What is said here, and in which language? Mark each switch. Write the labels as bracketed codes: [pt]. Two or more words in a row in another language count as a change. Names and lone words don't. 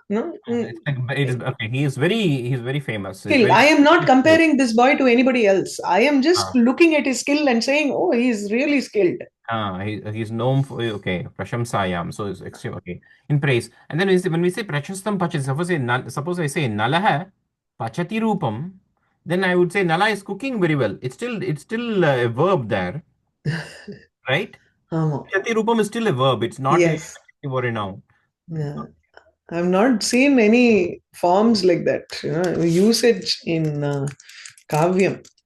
[en] No? Okay. He is very famous. I am not comparing this boy to anybody else. I am just looking at his skill and saying, oh, he is really skilled. He's known for, okay, Prashamsayam. So it's extreme, okay, in praise. And then when we say [sa] प्रशस्तं पचति, [en] suppose I say [sa] नलः पचति रूपम्, [en] then I would say Nala is cooking very well. It's still a verb there, right? [sa] पचति रूपम् [en] is still a verb. It's not a noun. Yeah. I've not seen any forms like that. Usage in Kavyam.